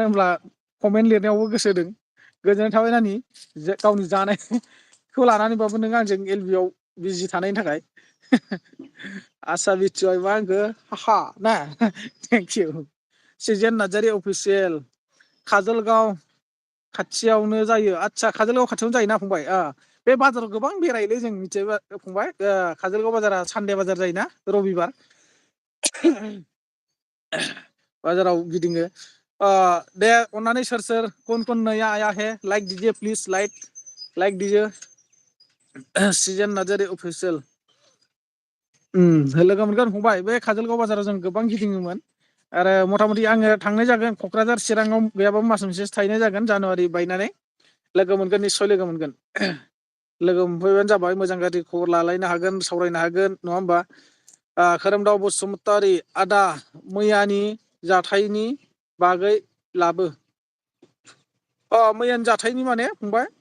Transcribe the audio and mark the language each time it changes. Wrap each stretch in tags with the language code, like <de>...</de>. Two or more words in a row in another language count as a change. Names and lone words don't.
<brx>होनब्ला कमेन्ट लिरनायावबो गोसो होदों गोजोननाय थाबाय नानि गावनि जानायखौ लानानैबाबो नों आंजों एल बि आव बिजि थानायनि थाखाय आसा बिटिवाइ मा होनखो हा ना</brx> <en>thank you</en> <brx>सिजेन नार्जारि अफिसियेल काजलगाव खाथियावनो जायो आदसा काजलगाव खाथियावनो जायोना फंबाय बे बाजाराव गोबां बेरायलै जों मिथिबाय फंबाय काजलगाव बाजारा सानदे बाजार जायोना रबिबार बाजाराव गिदिङो दे अननानै सोर</brx> <hi>कौन कौन नया आया है लाइक दीजिए प्लिज लाइक दीजिए</hi> <brx>सिजेन नार्जारि अफिसियेल लोगो मोनगोन फंबाय बे काजलगाव बाजाराव जों गोबां गिदिङोमोन आरो मथा मथि आङो थांनाय जागोन क'क्राझार चिराङाव गैयाबाबो मास मोनसेसो थाहैनाय जागोन जानुवारि बायनानै लोगो मोनगोन निस्सय लोगो मोनगोन लोगो मोनफैबानो जाबाय मोजां गाज्रि खबर लालायनो हागोन सावरायनो हागोन नङा होमबा खोरोमदाव बसुमतारि आदा मैयानि जाथायनि बागै लाबो मैयानि जाथायनि माने फंबाय</brx>